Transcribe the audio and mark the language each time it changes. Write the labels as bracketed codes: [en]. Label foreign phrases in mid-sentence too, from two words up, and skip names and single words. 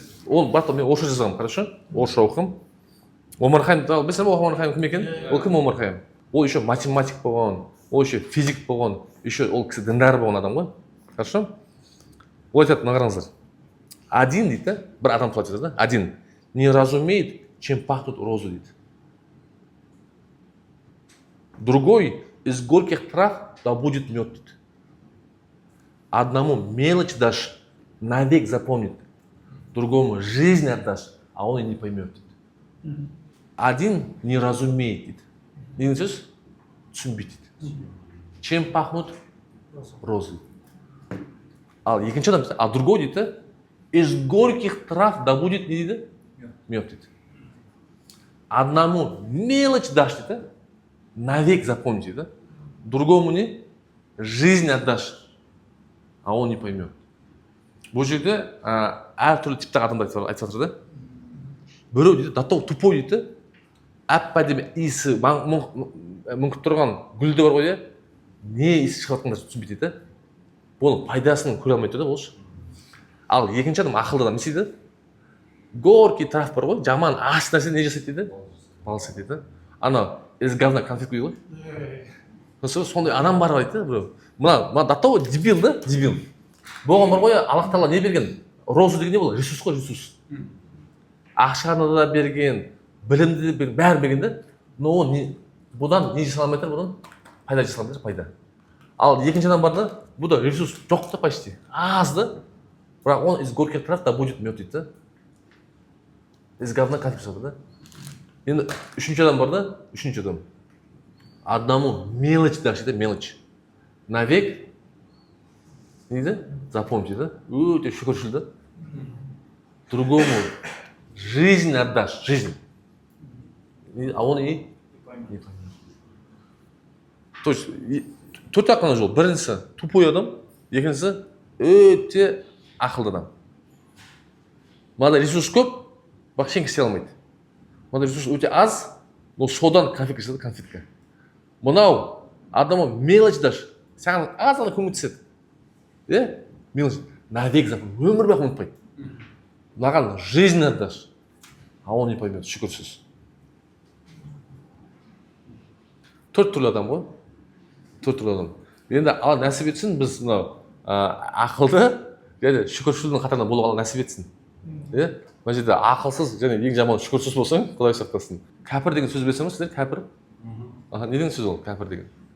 [kk] Ол батыл мен орысша жазғанмын, хорошо? Орысша оқым. Омар Хайям, білесің ба Омар Хайям кім екен? Ол кім Омар Хайям? Ол еще математик болған, ол еще физик болған, еще ол кісі діндар болған адам ғой. Хорошо? Ол айтады, мына қараңыздар. Один дейді, бір адам туралы айтады, [ru] один не разумеет, чем пахнут розы дейді. Другой из горьких трав да будет мед дейді. Одному мелочь дашь, навек запомнит. Другому жизнь отдашь, а он и не поймет дейді. Один не разумеет дейді. [kk] Деген сөз түсінбейді дейді. [ru] Чем пахнут розы. [kk] Ал екінші адам, [ru] а другой дейді, из горьких трав да будет не дейді? [kk] Мед дейді. [ru] Одному мелочь дашь дейді, навек запомни дейді. Другому не? Жизнь отдашь, а он не поймет. [kk] Бұл жерде әртүрлі типтегі адамдар айтып жатыр да. Біреу дейді, датау тупой дейді, әп-әдемі иісі мүңкіп тұрған гүлді бар ғой, не иісі шығатқанда түсінбейді дейді. Бұның пайдасын көре алмайды да ол. Ал екінші адам ақылды адам не істейді? [ru] Горький трав [kk] бар ғой, жаман аш нәрсе не жасайды дейді? Балыс дейді. Ана [ru] из говна конфет [kk] құйды ғой. Сондай адам бар дейді біреу. Мына датау дебил да, дебил. Бұған бар ғой, Аллах Тағала не берген? Роза деген не болды? Ресурс қой, ресурс. Ақшаны да берген, білімді де берген, бәрі берген да. Но ол бұдан не жасай алмайды, бұдан пайда жасай алмайды, пайда. Ал екінші адам бар да, бұл да ресурс жоқ та почти, аз да. [ru] Бірақ он из горьких трав да будет мед [kk] дейді да. [ru] Из говна конфет [kk] жасады да. Енді үшінші адам бар да, үшінші адам. [ru] Одному мелочь дашь дейді, мелочь. Навек не дейді? Запомните да. [kk] Өте шүкіршіл да. [ru] Другому жизнь отдашь, жизнь. А он и не поймет. То есть [kk] төрт аққана жол. Біріншісі тупой адам, екіншісі өте ақылды адам. Мынада ресурс көп, бірақ ештеңе істей алмайды. Мынада ресурс өте аз, но содан конфетка жасады, конфетка. Мынау адамы [ru] мелочь дашь, [kk] саған аз ғана көмектеседі. Мелочь, навек запомни, өмір бақи ұмытпайды. [ru] Маған жизнь отдашь, а он не поймет, [kk] шүкірсіз. төрт түрлі адам ғой, төрт түрлі адам. Енді алла нәсіп етсін, біз мынау ақылды және шүкіршілдің қатарында болуға алла нәсіп етсін. Иә? Мына жерде ақылсыз және ең жаман шүкірсіз болсаң, Құдай сақтасын. Кәпір деген сөз білесіңіз сіздер, кәпір? Не деген сөз ол, кәпір деген?